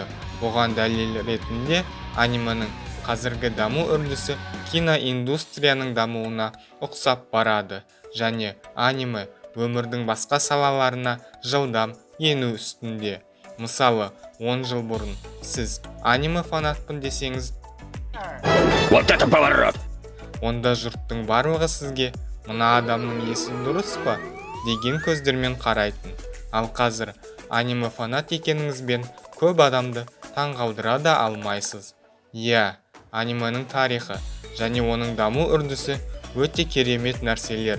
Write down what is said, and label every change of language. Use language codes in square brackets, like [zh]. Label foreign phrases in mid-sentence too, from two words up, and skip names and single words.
[kk] Бұған дәлел ретінде анименің қазіргі даму үрдісі киноиндустрияның дамуына ұқсап барады және аниме өмірдің басқа салаларына жылдам ену үстінде. Мысалы, 10 жыл бұрын сіз аниме фанатпын десеңіз, [ru] Вот это поворот! [kk] онда жұрттың барлығы сізге «Мына адамның есі дұрыс па?» деген көздермен қарайтын. Ал қазір аниме фанат екеніңізбен көп адамды таңғалдыра да алмайсыз. Анименің тарихы және оның даму үрдісі өте керемет нәрселер.